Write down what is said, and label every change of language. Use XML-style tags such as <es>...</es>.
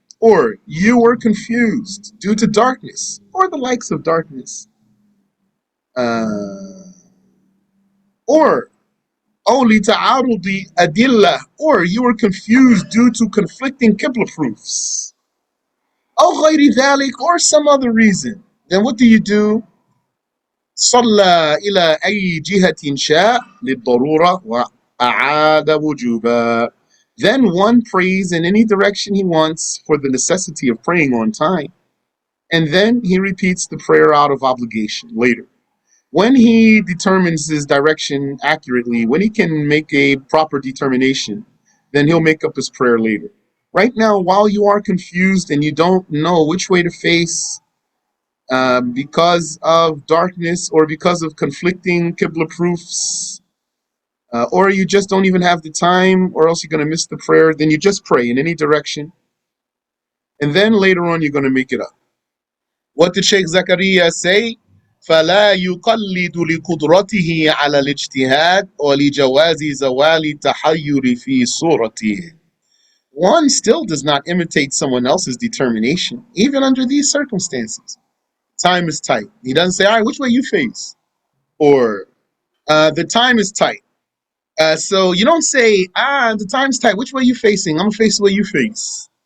<en>Or you were confused due to darkness, or the likes of darkness. Or only ta'arudi adillah, or you were confused due to conflicting Qibla proofs.</en> <ar>أو غير ذلك,</ar> <en>or some other reason. Then what do?</en> <ar>صلى إلى أي جهة شاء للضرورة وأعاد وجوبا.</ar> <en>Then one prays in any direction he wants for the necessity of praying on time. And then he repeats the prayer out of obligation later. When he determines his direction accurately, when he can make a proper determination, then he'll make up his prayer later. Right now, while you are confused and you don't know which way to face, because of darkness or because of conflicting Qibla proofs, or you just don't even have the time, or else you're going to miss the prayer, then you just pray in any direction. And then later on, you're going to make it up. What did Sheikh Zakaria say?</en> <ar>فلا يقلد لقدرته على الاجتهاد ولجواز زوال التحير في صورته.</ar> <en>One still does not imitate someone else's determination, even under these circumstances. Time is tight. He doesn't say, all right, which way you face? Or the time is tight. So you don't say, the time's tight. Which way you facing? I'm going to face the way you face.</en>